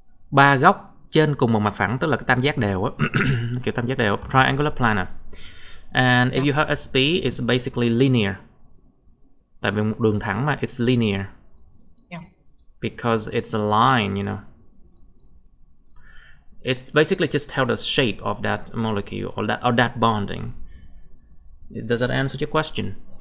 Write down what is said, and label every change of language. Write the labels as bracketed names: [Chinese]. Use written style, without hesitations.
[Vietnamese] Ba góc trên cùng một mặt phẳng, tức là cái tam giác đều á. Kiểu tam giác đều. [English] Triangular planar. And if you have SP, it's basically linear. [Vietnamese] Tại vì một đường thẳng mà, [English] it's linear. Yeah. Because it's a line, you know. It's basically just tell the shape of that molecule or that bonding. Does that answer your question?